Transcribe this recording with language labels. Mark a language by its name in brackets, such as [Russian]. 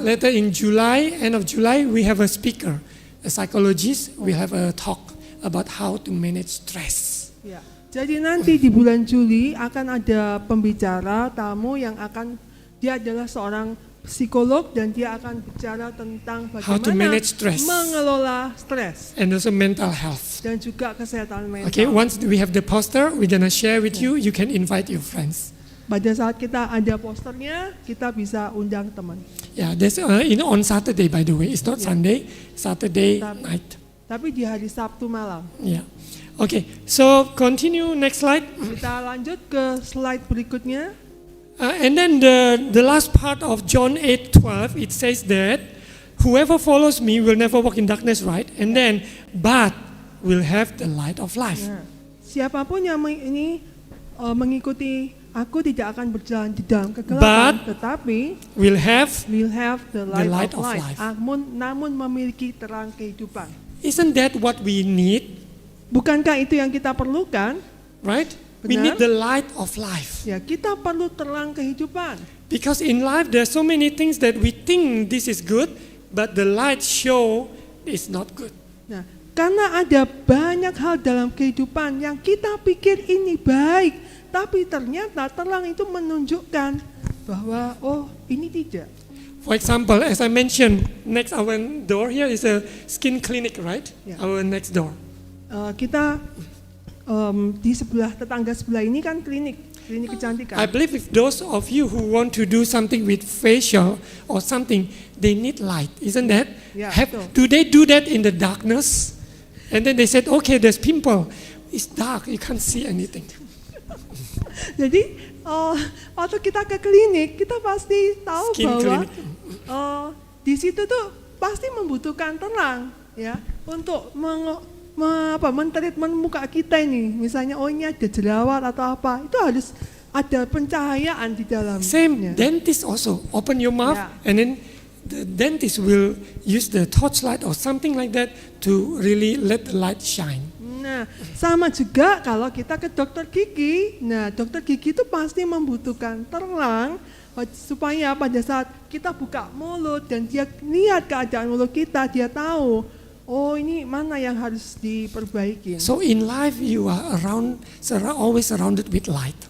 [English] Later in July, end of July, we have a speaker. a psychologist will have a talk about how to manage stress. [Indonesian] Ya. Jadi nanti di bulan Juli akan ada pembicara tamu yang dia adalah seorang psikolog dan dia akan bicara tentang [English] How to [Indonesian] bagaimana [English] manage stress. [Indonesian] mengelola stres [English] And also mental health. [Indonesian] dan juga kesehatan mental. [English] Okay, once we have the poster, we're gonna share with you. You can invite your friends. [Indonesian] Pada saat kita ada posternya, kita bisa undang teman. [English] Yeah, there's on Saturday, by the way. It's not Sunday, Saturday night. [Indonesian] Tapi di hari Sabtu malam. [English] Yeah. Okay, so continue next slide. [Indonesian] Kita lanjut ke slide berikutnya. [English] And then the last part of John 8:12, it says that whoever follows me will never walk in darkness, right? And then, but will have the light of life. [Indonesian] Nah, siapapun yang mengikuti aku tidak akan berjalan di dalam kegelapan, tetapi [English] Will have. will have the light, of life. life. [Indonesian] Namun memiliki terang kehidupan. [English] Isn't that what we need, [Indonesian] Bukankah itu yang kita perlukan? [English] right? We [Indonesian] Benar. [English] need the light of life. [Indonesian] Ya, kita perlu terang kehidupan. [English] Because in life there are so many things that we think this is good, but the light show is not good. [Indonesian] Nah, karena ada banyak hal dalam kehidupan yang kita pikir ini baik, tapi ternyata terang itu menunjukkan bahwa ini tidak. [English] For example, as I mentioned, next our door here is a skin clinic, right? Yeah. Our next door. [Indonesian] Kita di tetangga sebelah ini kan klinik kecantikan. [English] I believe if those of you who want to do something with facial or something, they need light, isn't that? [Indonesian] Yeah, betul. [English] Do they do that in the darkness? And then they said, okay, there's pimple. It's dark, you can't see anything. [Indonesian] Jadi waktu kita ke klinik, kita pasti tahu [English] Skin [Indonesian] bahwa [English] clinic. [Indonesian] di situ tuh pasti membutuhkan terang, ya, untuk mentreatment muka kita ini. Misalnya, ini ada jerawat atau apa, itu harus ada pencahayaan di dalamnya. [English] Same, dentist also. Open your mouth, Yeah. and then the dentist will use the torchlight or something like that to really let the light shine. [Indonesian] Nah, sama juga kalau kita ke dokter gigi. Nah, dokter gigi itu pasti membutuhkan terang supaya pada saat kita buka mulut dan dia lihat keadaan mulut kita, dia tahu, ini mana yang harus diperbaiki. [English] So in life you are always surrounded with light.